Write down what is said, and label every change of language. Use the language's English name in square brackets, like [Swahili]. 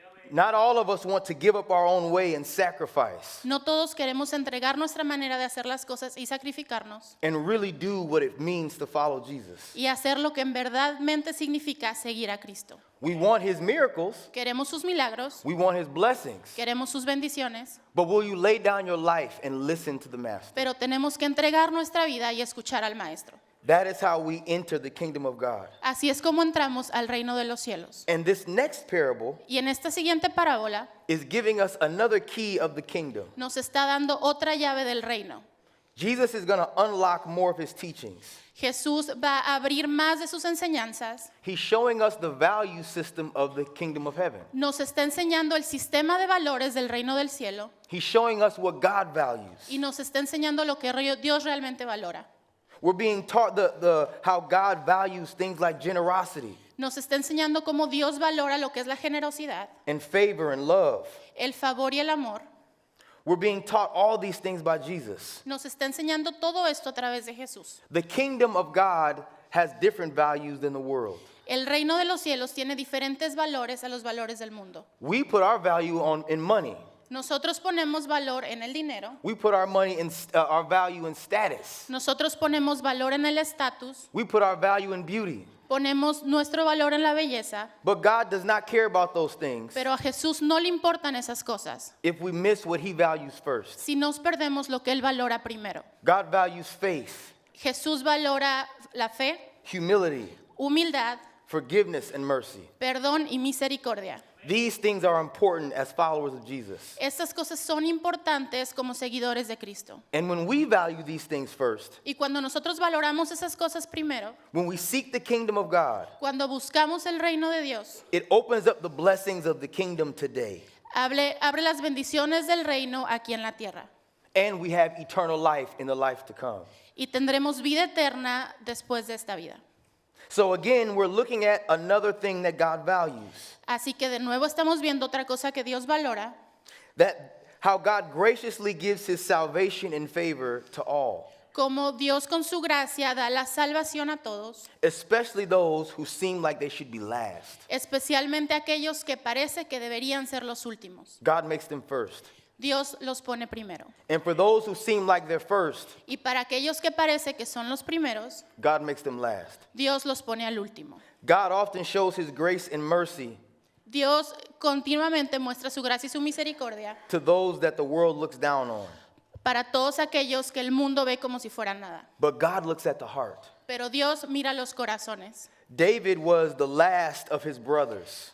[English] Not all of us want to give up our own way and sacrifice [Spanish] No todos queremos entregar nuestra manera de hacer las cosas y sacrificarnos [English] and really do what it means to follow Jesus. [Spanish] y hacer lo que en verdadmente significa seguir a Cristo. [English] We want his miracles, [Spanish] Queremos sus milagros, [English] we want his blessings, [Spanish] queremos sus bendiciones, [English] but will you lay down your life and listen to the master? [Spanish] pero tenemos que entregar nuestra vida y escuchar al Maestro. [English] That is how we enter the kingdom of God. [Spanish] Así es como entramos al reino de los cielos. [English] And this next parable [Spanish] Y en esta siguiente parábola [English] is giving us another key of the kingdom. [Spanish] nos está dando otra llave del reino. [English] Jesus is going to unlock more of his teachings. [Spanish] Jesús va a abrir más de sus enseñanzas. [English] He's showing us the value system of the kingdom of heaven. [Spanish] Nos está enseñando el sistema de valores del reino del cielo [English] He's showing us what God values. [Spanish] y nos está enseñando lo que Dios realmente valora. [English] We're being taught how God values things like generosity [Spanish] Nos está enseñando cómo Dios valora lo que es la generosidad, [English] and favor and love. [Spanish] el favor y el amor. [English] We're being taught all these things by Jesus. [Spanish] Nos está enseñando todo esto a través de Jesús. [English] The kingdom of God has different values than the world. [Spanish] El reino de los cielos tiene diferentes valores a los valores del mundo. [English] We put our value in money. [Spanish] Nosotros ponemos valor en el dinero. [English] We put our our value in status. [Spanish] Nosotros ponemos valor en el estatus. [English] We put our value in beauty. [Spanish] Ponemos nuestro valor en la belleza. [English] But God does not care about those things [Spanish] Pero a Jesús no le importan esas cosas [English] if we miss what he values first. [Spanish] si nos perdemos lo que Él valora primero. [English] God values faith, [Spanish] Jesús valora la fe, [English] humility, [Spanish] humildad, [English] forgiveness, and mercy. [Spanish] perdón y misericordia. [English] These things are important as followers of Jesus. [Spanish] Estas cosas son importantes como seguidores de Cristo. [English] And when we value these things first, [Spanish] Y cuando nosotros valoramos esas cosas primero, [English] when we seek the kingdom of God, [Spanish] cuando buscamos el reino de Dios, [English] it opens up the blessings of the kingdom today. [Spanish] abre las bendiciones del reino aquí en la tierra. [English] And we have eternal life in the life to come. [Spanish] Y tendremos vida eterna después de esta vida. [English] So again, we're looking at another thing that God values. [Spanish] Así que de nuevo estamos viendo otra cosa que Dios valora, [English] That how God graciously gives his salvation and favor to all, [Spanish] como Dios con su gracia da la salvación a todos, [English] especially those who seem like they should be last. [Spanish] especialmente aquellos que parece que deberían ser los últimos. [English] God makes them first. [Spanish] Dios los pone primero. [English] And for those who seem like they're first, [Spanish] Y para aquellos que parece que son los primeros, [English] God makes them last. [Spanish] Dios los pone al último. [English] God often shows his grace and mercy [Spanish] Dios continuamente muestra su gracia y su misericordia [English] to those that the world looks down on. [Spanish] para todos aquellos que el mundo ve como si fueran nada. [English] But God looks at the heart. [Spanish] Pero Dios mira los corazones. [English] David was the last of his brothers,